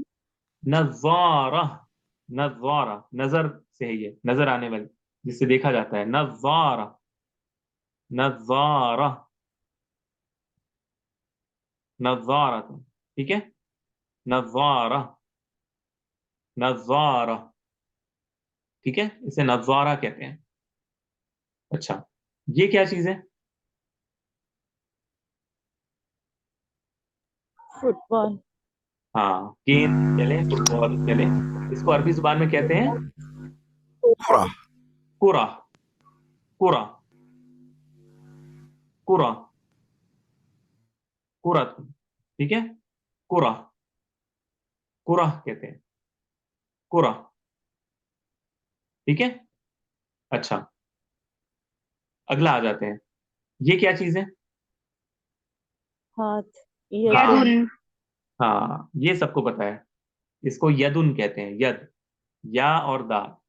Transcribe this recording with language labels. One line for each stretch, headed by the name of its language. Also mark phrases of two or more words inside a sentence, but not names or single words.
Hindi: नज़ारा, नज़ारा, नजर से है ये, नजर आने वाली, जिससे देखा जाता है, नज़ारा, नज़ारा, नज़ारा, ठीक है, नज़ारा, नज़ारा, ठीक है, इसे नज़ारा कहते हैं। अच्छा, ये क्या चीज है? फुटबॉल, हाँ, गेंद कह लें, फुटबॉल कह लें, इसको अरबी जुबान में कहते हैं
Arabic: كرة كرة، كرة، كرة، كرة,
Hindi: ठीक है,
Arabic: كرة، كرة
Hindi: कहते हैं, कुरा, ठीक है। अच्छा, अगला आ जाते हैं, ये क्या चीज है? हाथ, हाँ, यदुन, यदुन, हाँ, ये सबको पता है, इसको यदुन कहते हैं, यद, या और दा,